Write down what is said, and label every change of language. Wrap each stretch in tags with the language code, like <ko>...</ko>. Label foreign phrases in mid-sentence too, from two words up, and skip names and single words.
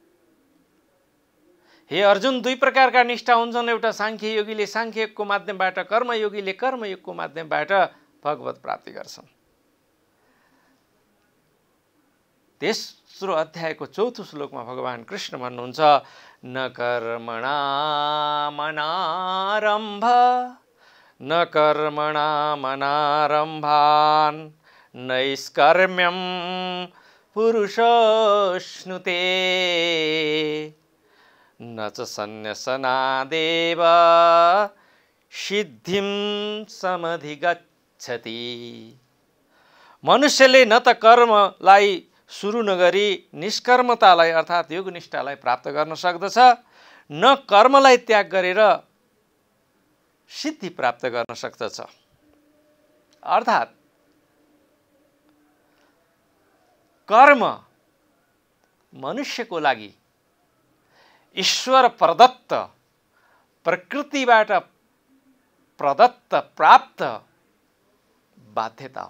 <ne>हे अर्जुन, दुई प्रकारका निष्ठा हुन्छन्। एउटा सांख्य योगीले सांख्य योगको माध्यमबाट, कर्मयोगीले कर्मयोगको माध्यमबाट भगवत प्राप्ति गर्छन्। तेस्रो अध्यायको चौथो श्लोकमा भगवान कृष्ण भन्नुहुन्छ,</ne> <sa>न कर्मणा मनारम्भ न कर्मणा मनारम्भान् नैष्कर्म्यं पुरुषोऽश्नुते न च सन्न्यसनादेव सिद्धिं समधिगच्छति।</sa> <ne>मनुष्यले न त कर्मलाई सुरु नगरी निष्कर्मतालाई अर्थात् योगनिष्ठालाई प्राप्त गर्न सक्दछ, न कर्मलाई त्याग गरेर सिद्धि प्राप्त गर्न सक्दछ। अर्थात् कर्म मनुष्यको लागि ईश्वर प्रदत्त, प्रकृतिबाट प्रदत्त प्राप्त बाध्यता हो।</ne>